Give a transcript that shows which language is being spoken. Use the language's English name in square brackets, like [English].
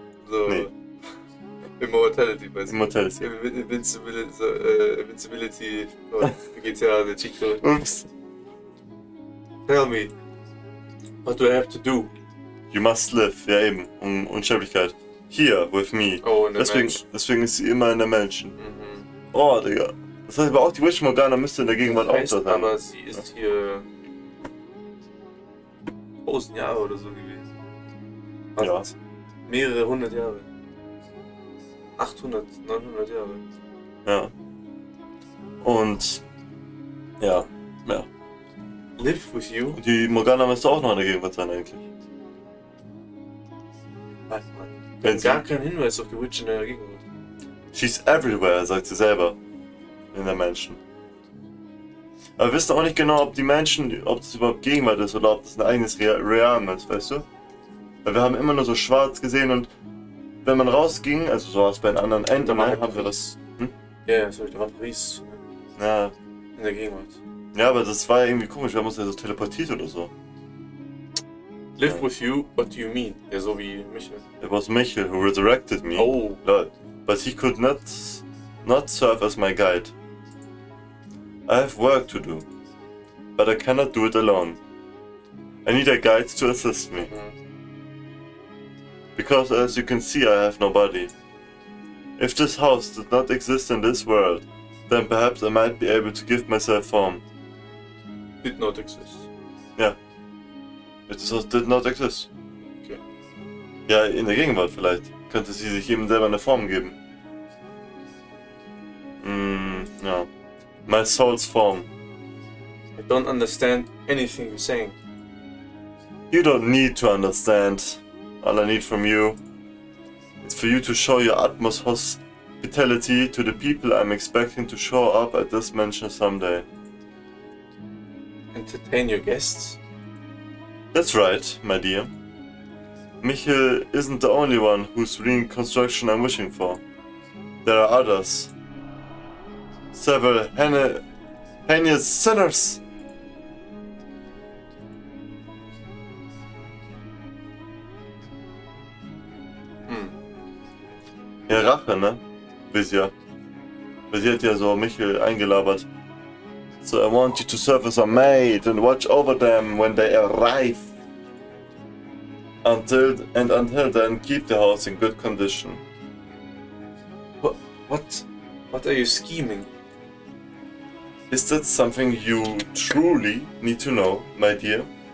[German] So, Nee. Immortality, weißt du? [English] Immortality. [German] Invincibility von GTA, der Cheat Code. Oops. [English] Tell me, what do I have to do? You must live, [German] ja eben, Unsterblichkeit. [English] Here, with me. [German] Oh, in der Mansion. Deswegen ist sie immer in der Mansion. Mhm. Oh, Digga. Das heißt aber auch, die Fata Morgana müsste in der Gegenwart auch Heißt da sein. aber, sie ist hier 1000 Jahre oder so gewesen. Ja. Also mehrere hundert Jahre. 800, 900 Jahre. Ja. Und ja. [English] Live with you? [German] Und die Morgana müsste auch noch in der Gegenwart sein eigentlich. Warte mal. Wenn sie- Gar kein Hinweis auf die Witch in der Gegenwart. [English] She's everywhere, [German] sagt sie selber. In der Mansion. Aber wir wissen auch nicht genau, ob die Mansion, ob das überhaupt Gegenwart ist oder ob das ein eigenes Realm ist, weißt du? Weil wir haben immer nur so schwarz gesehen und wenn man rausging, also so war es bei den anderen Enden, war haben wir das. Ja, sorry, da war Paris Ja. in der Gegenwart. Ja, aber das war ja irgendwie komisch, wir haben uns ja so teleportiert oder so. [English] Live [German] Ja. [English] with you, what do you mean? [German] Ja, so wie Michael. [English] It was Michel who resurrected me. Oh. Lol. But he could not serve as my guide. I have work to do, but I cannot do it alone. I need a guide to assist me. Because as you can see, I have no body. If this house did not exist in this world, then perhaps I might be able to give myself form. Did not exist. If this house did not exist. Okay. [German] Ja, in der Gegenwart vielleicht. Könnte sie sich eben selber eine Form geben. [English] Ja. My soul's form. I don't understand anything you're saying. You don't need to understand. All I need from you is for you to show your utmost hospitality to the people I'm expecting to show up at this mansion someday. Entertain your guests? That's right, my dear. Michael isn't the only one whose reconstruction I'm wishing for. There are others. Several heinous sinners. [German] Ja, Rache, ne? Wisst ihr. Weil sie hat ja so Michael eingelabert. [English] So, I want you to serve as a maid and watch over them when they arrive. Until then, keep the house in good condition. What are you scheming? Is that something you truly need to know, my dear?